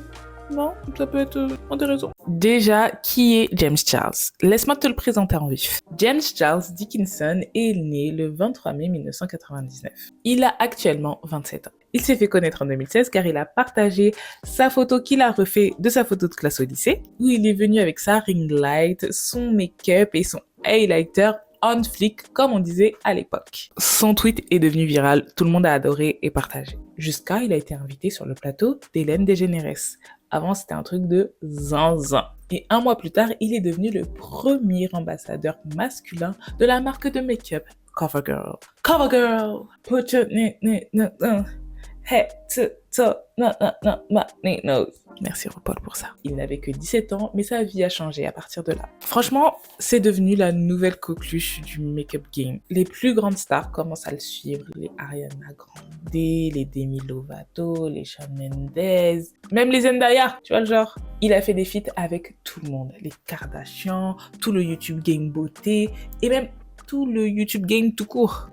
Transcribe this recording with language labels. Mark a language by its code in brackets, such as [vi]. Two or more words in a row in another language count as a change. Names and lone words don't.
[fr] Non, ça peut être intéressant. Déjà, qui est James Charles? Laisse-moi te le présenter en vif. James Charles Dickinson est né le 23 mai 1999. Il a actuellement 27 ans. Il s'est fait connaître en 2016 car il a partagé sa photo qu'il a refait de sa photo de classe au lycée, où il est venu avec sa [en] ring light, [fr] son make-up et son [en] highlighter on flick, [fr] comme on disait à l'époque. Son tweet est devenu viral, tout le monde a adoré et partagé. Jusqu'à il a été invité sur le plateau d'Hélène DeGeneres. Avant, c'était un truc de zinzin. Et 1 mois plus tard, il est devenu le premier ambassadeur masculin de la marque de make-up CoverGirl. CoverGirl! [en] Put your head to toe, my nose. [fr] Merci RuPaul pour ça. Il n'avait que 17 ans, mais sa vie a changé à partir de là. Franchement, c'est devenu la nouvelle coqueluche du [en] make-up game. [fr] Les plus grandes stars commencent à le suivre, les Ariana Grande, les Demi Lovato, les Shawn Mendes, même les Zendaya, tu vois le genre. Il a fait des feats avec tout le monde, les Kardashians, tout le [en] YouTube game [fr] beauté, et même tout le [en] YouTube game [fr] tout court.